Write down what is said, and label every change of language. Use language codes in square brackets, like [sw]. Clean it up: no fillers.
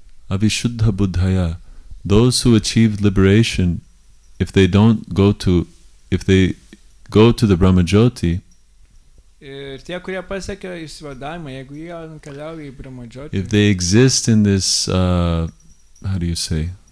[sa] Avishuddha buddhaya, [en] those who achieved liberation, if they go to the Brahmajyoti, [lt] Ir tie, kurie pasiekia išsivadavimą, jeigu jie nukeliauja į Brahmajyoti, [en] if they exist in this, how do you say,